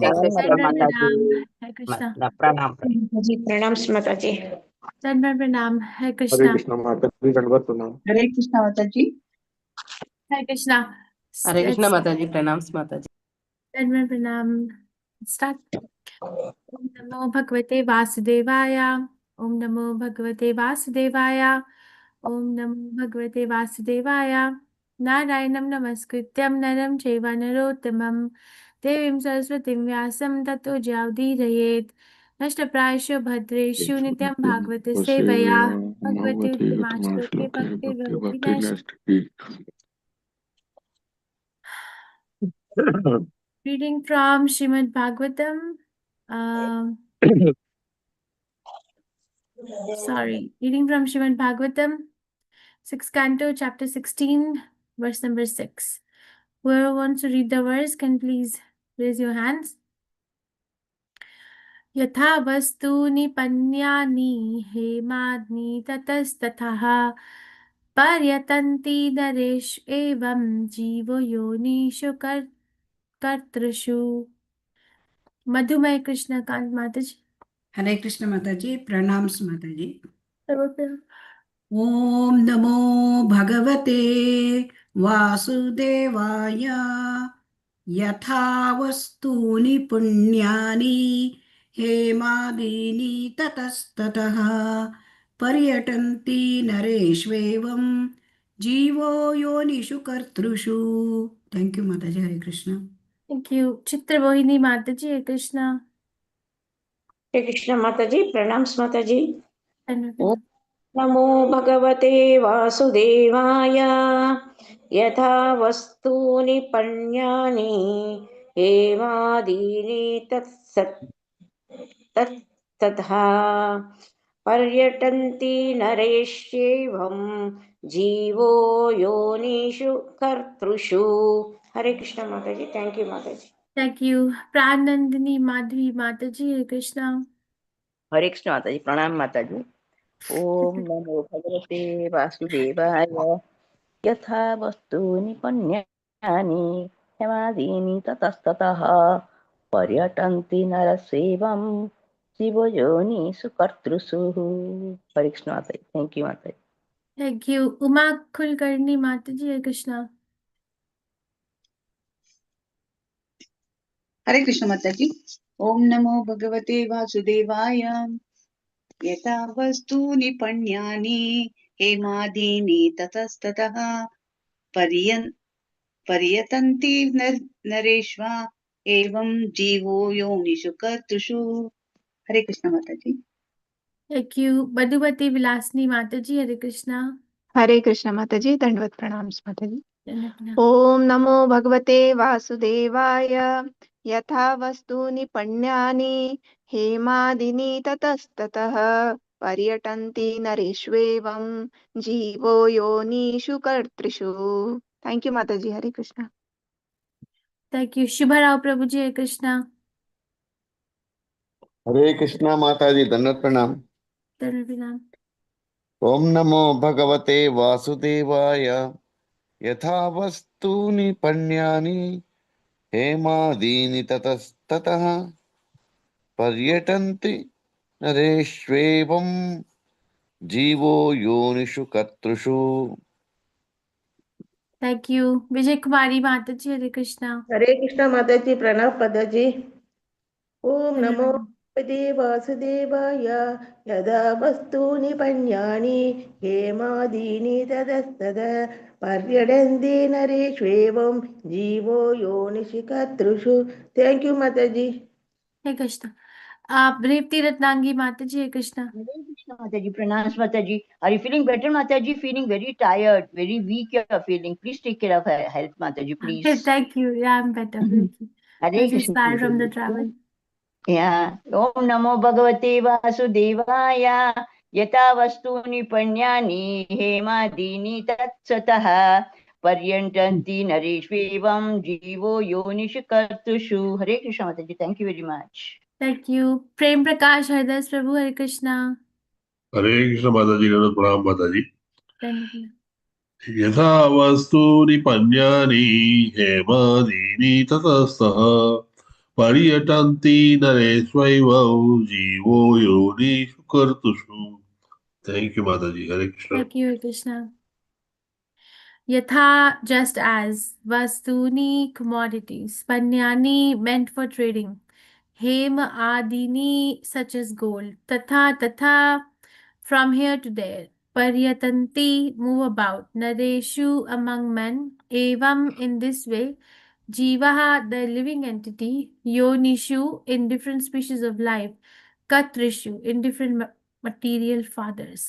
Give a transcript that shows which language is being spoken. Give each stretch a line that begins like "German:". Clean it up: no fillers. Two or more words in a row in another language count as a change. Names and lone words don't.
Hindi: दंडवत प्रणाम। हरे कृष्ण। प्रणाम जी प्रणाम माता जी। दंडवत प्रणाम। हरे हरे कृष्ण। कृष्ण माता जी, दंडवत प्रणाम। हरे कृष्ण माता जी। हरे कृष्ण। हरे कृष्ण माता जी, प्रणाम माता जी। दंडवत प्रणाम।
Sanskrit: स्टार्ट। ओम नमो भगवते वासुदेवाय। ओम नमो भगवते वासुदेवाय। ओम नमो भगवते वासुदेवाय। नारायणं नमस्कृत्यं नरं चैव नरोत्तमं देवीं सरस्वतीं व्यासं ततो जयाउदीरयेत्। नष्टप्रायेषु भद्रेषु नित्यं भागवत सेवया भगवती उत्तमा श्लोके भक्तिर्भवति नैष्ठिकी।
English: Reading from Srimad Bhagavatam. Reading from Srimad Bhagavatam, 6th Canto, Chapter 16, verse number 6. Whoever wants to read the verse can please raise your hands.
Sanskrit: यथा वस्तूनि पन्यानि हेमाग्नि ततस्ततः पर्यतन्ति नरेश एवं जीवो योनिषु कर्तृषु।
Hindi: मधुमय कृष्णकांत माता जी। हरे कृष्ण माता जी, प्रणाम माता जी। सर्वत्र
Sanskrit: ओम नमो भगवते वासुदेवाय। यथा वस्तूनि पुण्यानि हेमादीनि ततस्ततः पर्यटन्ति नरेष्वेवं जीवो योनिषु कर्तृषु।
English: thank you
Hindi: माता जी। हरे कृष्ण।
English: thank you.
Hindi: चित्रमोहिनी माता जी। हरे कृष्णा। हरे कृष्ण माता जी, प्रणाम माता जी। धन्यवाद।
Sanskrit: ओम नमो भगवते वासुदेवाय। यथा वस्तूनि पण्यानि हेमादीनि ततः पर्यटन्ति नरेष्वेवं जीवो योनिषु कर्तृषु।
Hindi: हरे कृष्ण माता जी।
English: thank you
Hindi: माता जी।
English: thank you.
Hindi: प्राणनंदिनी माधवी माता जी। हरे कृष्णा। हरे कृष्ण माता जी, प्रणाम माता जी।
Sanskrit: ओम नमो भगवते वासुदेवाय। यथा वस्तूनि पन्यानि हेमादीनि ततस्ततः पर्यटन्ति नरसेवं जीवयोनिषु कर्तृषु।
Hindi: हरे कृष्ण माता जी।
English: thank you
Hindi: माता जी।
English: thank you.
Hindi: उमा कुलकर्णी माता जी। हरे कृष्णा। हरे कृष्ण माता जी।
Sanskrit: ओम नमो भगवते वासुदेवाय। यथा वस्तूनि पण्यानि हेमादीनि ततस्ततः पर्यतन्ति नरेष्वा एवं जीवो योनिषु कर्तृषु।
Hindi: हरे कृष्ण माता जी।
English: thank you.
Hindi: मधुमती विलासनी माता जी। हरे कृष्णा। हरे कृष्ण माता जी, दंडवत प्रणाम माता जी। धन्यवाद।
Sanskrit: ओम नमो भगवते वासुदेवाय। यथा वस्तूनि पण्यानि हेमादिनि ततस्ततः पर्यटन्ति नरेष्वेवं जीवो योनिषु कर्तृषु।
English: thank you
Hindi: माता जी। हरे कृष्ण।
English: Thank you. Shubha Rao Prabhuji, Hare Krishna.
Hindi: हरे कृष्णा माता जी, दंडवत प्रणाम। Dandavat.
Sanskrit: ओम नमो भगवते वासुदेवाय। यथा वस्तूनि पण्यानि हेमादीनि ततस्ततः पर्यटन्ति नरेष्वेवं जीवो योनिषु कर्तृषु।
English: Thank you. Vijay Kumari Mataji, Hare Krishna.
Hindi: हरे कृष्ण माताजी प्रणव पदाजी
Sanskrit: ॐ नमो
Hindi: Dandavat.
Sanskrit: भगवते वासुदेवाय यदा वस्तूनि पण्यानि हेमादीनि ततस्तद पर्यटन्ति नरेष्वेवं जीवो योनिषु कर्तृषु
English: thank you
Sanskrit: माताजी
English: Hare Krishna. Brevti Ratnangi Mataji, Hare Krishna. Hare Krishna Mataji, pranams Mataji. Are you feeling better, Mataji? Feeling very tired, very weak you are feeling. Please take care of her health, Mataji, please. Thank you. Yeah, I'm better. Thank you. I Hare was just Krishna tired from the Mataji. travel. Yeah.
Sanskrit: ॐ नमो भगवते वासुदेवाय. यत वस्तूनि पण्यानि हेमादीनि ततसतः पर्यन्तन्ति नरेष्वेवं जीवो योनिषु कर्तुषु.
English: Hare Krishna Mataji. Thank you very much. Thank you. Prem Prakash Haridas Prabhu, Hare Krishna.
Hindi: हरे कृष्ण माताजी का प्रणाम माताजी। Dandavat.
Sanskrit: यथा वस्तूनि पन्यानि हेमादीनि ततस्तः पर्यटन्ति नरेष्वैव जीवो योनिषु कर्तुषु।
English: thank you
Hindi: माताजी। हरे कृष्ण।
English: Thank you, Hare Krishna. Yatha, just as, Vastuni, commodities, Panyani, meant for trading, Hema Adini, such as gold, Tatha, from here to there, Paryatanti, move about, Nareshu, among men, Evam, in this way, Jivaha, the living entity, Yonishu, in different species of life, Katrishu, in different material fathers.